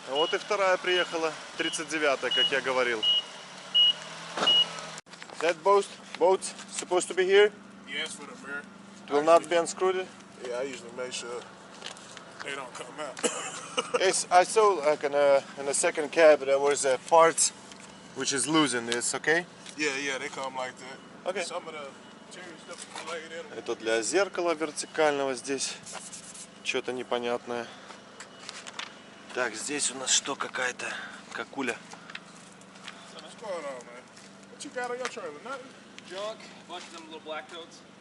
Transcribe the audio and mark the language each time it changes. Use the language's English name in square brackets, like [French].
[Russian] Вот и вторая приехала, 39-я, как я говорил. [English] That boat supposed to be here? Yes, for the mirror. It will not be unscrewed? Yeah, I usually make sure they don't come out. Yes, I saw like in the second cab there was a part which is losing. It's okay? Yeah, they come like that. Okay. Some of the interior stuff is laid in them. [Russian] Это для зеркала вертикального здесь. Что-то непонятное. Так, здесь у нас что, какая-то какуля. [English] So what's going on, man? What you got on your trailer? Nothing? Junk, a bunch of them little black coats.